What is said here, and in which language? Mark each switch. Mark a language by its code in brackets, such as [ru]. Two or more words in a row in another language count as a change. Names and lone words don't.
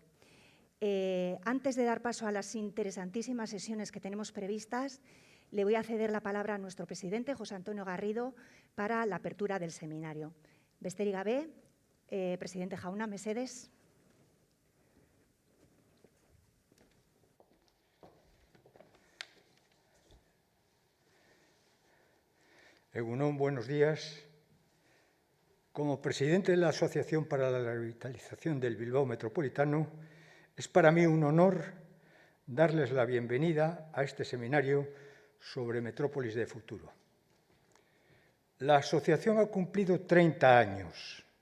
[es] Antes de dar paso a las interesantísimas sesiones que tenemos previstas, le voy a ceder la palabra a nuestro presidente, José Antonio Garrido, para la apertura del seminario. [eu] Besterik gabe, presidente Jauna, mesedez. Egunon, [es] buenos días. Como presidente de la Asociación para la Revitalización del Bilbao Metropolitano, es para mí un honor darles la bienvenida a este seminario sobre Metrópolis de futuro. La asociación ha cumplido 30 años.